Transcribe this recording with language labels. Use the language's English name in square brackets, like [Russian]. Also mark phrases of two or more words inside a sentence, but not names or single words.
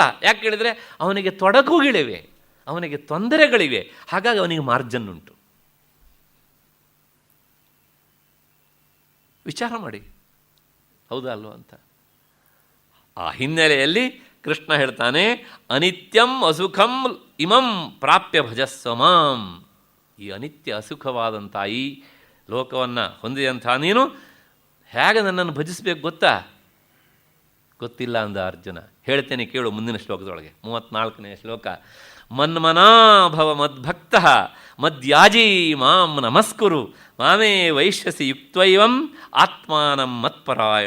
[Kannada] ಯಾಕೆ ಹೇಳಿದರೆ ಅವನಿಗೆ ತೊಡಕುಗಳಿವೆ, ಅವನಿಗೆ ತೊಂದರೆಗಳಿವೆ, ಹಾಗಾಗಿ ಅವನಿಗೆ ಮಾರ್ಜಿನ್ ಉಂಟು. ವಿಚಾರ ಮಾಡಿ, ಹೌದಾ ಅಲ್ವ ಅಂತ. ಆ ಹಿನ್ನೆಲೆಯಲ್ಲಿ ಕೃಷ್ಣ ಹೇಳ್ತಾನೆ, [Sanskrit] ಅನಿತ್ಯಂ ಅಸುಖಂ ಇಮಂ ಪ್ರಾಪ್ಯ ಭಜಸ್ವ ಮಾಂ. [Kannada] ಈ ಅನಿತ್ಯ ಅಸುಖವಾದಂಥ ಈ ಲೋಕವನ್ನು ಹೊಂದಿದಂಥ ನೀನು ಹೇಗೆ ನನ್ನನ್ನು ಭಜಿಸಬೇಕು ಗೊತ್ತಾ? ಗೊತ್ತಿಲ್ಲ ಅಂದ ಅರ್ಜುನ. ಹೇಳ್ತೇನೆ ಕೇಳು ಮುಂದಿನ ಶ್ಲೋಕದೊಳಗೆ, 34ನೇ ಶ್ಲೋಕ. [Sanskrit] ಮನ್ಮನಾಭವ ಮದ್ಭಕ್ತ ಮದ್ಯಾಜೀ ಮಾಂ ನಮಸ್ಕುರು ಮಾಮೇ ವೈಶ್ಯಸಿ ಯುಕ್ತೈವಂ ಆತ್ಮಾನಂ ಮತ್ಪರಾಯಣ.